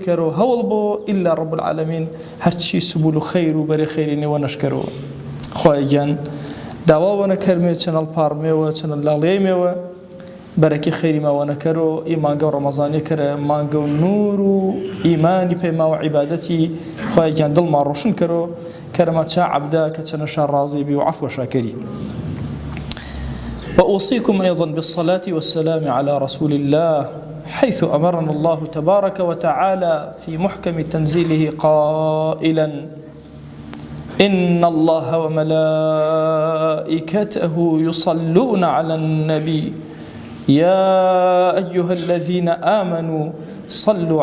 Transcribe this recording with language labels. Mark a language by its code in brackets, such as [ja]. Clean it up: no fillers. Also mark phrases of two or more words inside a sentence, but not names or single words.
[hac] کەرەوە هەوڵ بۆ [ar] ئیلا رب العالمین [hac] هەرچی سبول و خەیر و بەرێ خەیری نێوە نەشکەرەوە خوای گیان داواوە نەکەرمێ چەنەڵ پارمێوە چەنە لاڵێمێوە بەرەکی خەیری ماوە نەکەرەوە ئی مانگە و ڕەمەزانی کەرە مانگە و نور و ئیمانی پێماوە عیبادەتی خوای گیان دڵما ڕۆشن کەرەوە کەرەمە چا عەبدا کە چەنەشا ڕازی بی و عەفوە شاکەری [ar] وأوصيكم أيضا بالصلاة والسلام على رسول الله حيث أمرنا الله تبارك وتعالى في محكم تنزيله قائلا إن الله وملائكته يصلون على النبي يا أيها الذين آمنوا صلوا